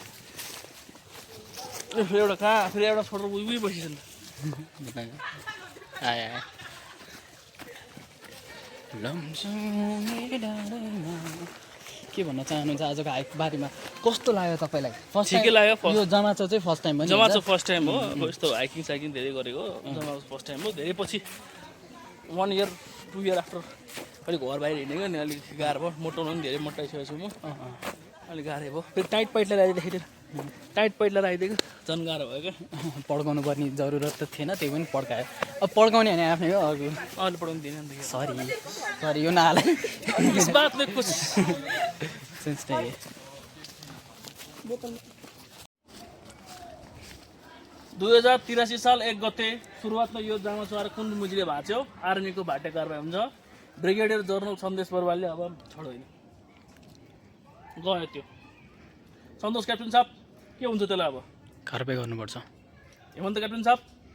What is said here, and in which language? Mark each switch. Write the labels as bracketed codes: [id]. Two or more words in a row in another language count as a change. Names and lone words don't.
[ne] फेरि एउटा कहाँ फेरि एउटा छोडेर उही बसिन्छ नि आए के भन्न चाहनुहुन्छ आजको हाइक बारेमा कस्तो लाग्यो तपाईँलाई फर्स्ट ठिकै लाग्यो, first- यो जमाचो चाहिँ [en] first time [ne] जमा चाहिँ [en] first time [ne] हो। अब यस्तो हाइकिङ साइकिङ धेरै गरेको जमा [en] first time [ne] हो। धेरै पछि [en] 1 year 2 year after [ne] अलिक घर बाहिर हिँडेको नि अलिक गाह्रो भयो। मोटाउनु पनि धेरै मोटाइसकेको छु म, अलिक गाह्रो भयो। फेरि [en] tight pant [ne] लगाएर आइदिएको [en] tight pant [ne] लगाएर आइदिएको झन् गाह्रो भयो क्या। पड्काउनु पर्ने जरुरत त थिएन त्यही पनि पड्कायो अब पड्काउने भने आफ्नै हो अरू अहिले पढाउनु दिएन नि त। सरी यो नहालै [hi] इस बात में कुछ सेन्स नहीं है [ne] 2083 साल 1 गते सुरुवातमा यो जामा चुहार कुन मुजीले भाँच्यो। आर्मीको भाटे कारबाही हुन्छ। ब्रिगेडियर जनरल सन्देश बरुवालले अब छोड्दैन गयो त्यो। सन्तोष क्याप्टन साहब के हुन्छ त्यसलाई अब कारबाही गर्नुपर्छ हेमन्त क्याप्टन साहब